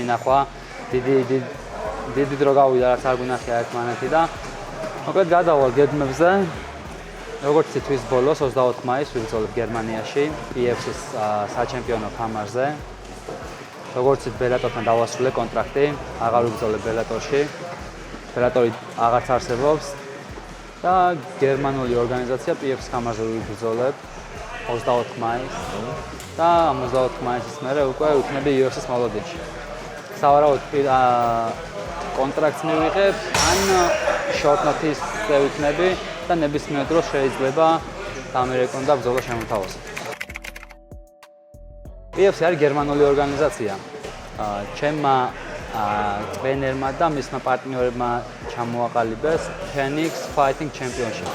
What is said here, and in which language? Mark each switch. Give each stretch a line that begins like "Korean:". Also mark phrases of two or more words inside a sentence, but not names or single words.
Georgian: ნახვა დიდი დრო გავიდა რაც არ გვინახია ერთმანეთი და მოკლედ გადავალ გეგმებზე როგორც თვის ბოლოს 24 მაისს ვიბრძოლებ გერმანიაში PFC-ის საჩემპიონო ხამარზე როგორც ბელატორთან დავასრულე კონტრაქტი აღარ ვიბრძოლებ ბელატორში ბელატორი აღარც არსებობს და გერმანული ორგანიზაცია PFC-ის ხამარზე ვიბრძოლებ 24 მაისს და 24 მაისის მერე უკვე ვიქნები UFC-ის მოლოდინში. სავარაუდოდ კონტრაქტს მივიღებ, ან
English: short notice-
Georgian: ზე ვიქნები და ნებისმიერ დროს შეიძლება ამერიკონ და ბრძოლა შემოთავაზო. PFC არის გერმანული ორგანიზაცია. ჩემმა ტრენერმა და მისმა პარტნიორებმა ჩამოაყალიბეს Phoenix Fighting Championship.